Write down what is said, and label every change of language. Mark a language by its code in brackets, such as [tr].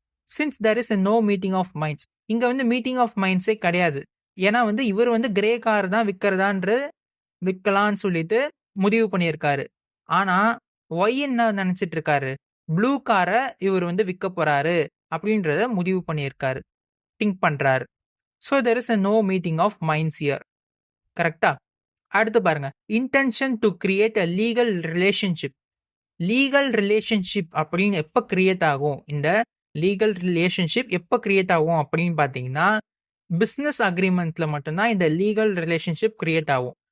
[en] since there is a no meeting of minds, [ta] இங்க வந்து meeting of மைண்ட்ஸே கிடையாது. ஏன்னா வந்து இவர் வந்து கிரே கார் தான் விற்கிறதான்ற விற்கலான்னு சொல்லிட்டு முடிவு பண்ணியிருக்காரு. ஆனா ஒய் என்ன நினைச்சிட்டு இருக்காரு, ப்ளூ காரை இவர் வந்து விற்க போறாரு அப்படின்றத முடிவு பண்ணியிருக்காரு, திங்க் பண்றாரு. [en] So there is a no meeting of minds here. [ta] கரெக்டா? அடுத்து பாருங்க, [en] Intention to create a legal relationship. [ta] Legal relationship அப்படின்னு எப்போ கிரியேட் ஆகும், இந்த லீகல் ரிலேஷன்ஷிப் எப்போ கிரியேட் ஆகும் அப்படின்னு பார்த்தீங்கன்னா, பிஸ்னஸ் அக்ரிமெண்ட்ல மட்டும்தான் இந்த லீகல் ரிலேஷன்ஷிப் கிரியேட் ஆகும்.